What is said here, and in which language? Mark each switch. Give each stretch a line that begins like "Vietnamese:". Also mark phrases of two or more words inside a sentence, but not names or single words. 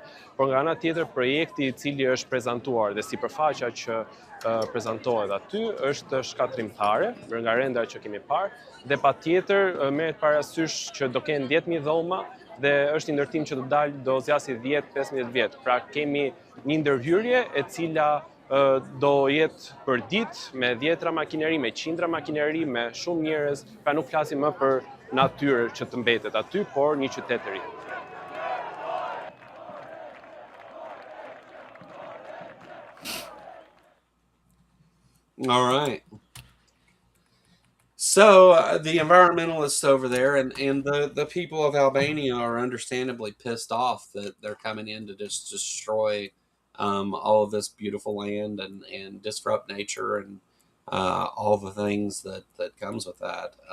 Albanian: Por nga ana tjetër projekti I cili është prezantuar dhe sipërfaqja që prezantohet aty është shkatrimtare nga renda që kemi parë dhe patjetër merret parasysh që do kenë 10.000 dhoma dhe është një ndërtim që do zgjasë 10-15 vjet. Pra kemi një ndërhyrje e cila do jetë për ditë me 10 makineri, me 100 makineri, me shumë njerëz, pra nuk flasim më për natyrë që të mbetet aty, por një qytet të ri.
English: All right. So the environmentalists over there and the people of Albania are understandably pissed off that they're coming in to just destroy all of this beautiful land and disrupt nature and all the things that comes with that.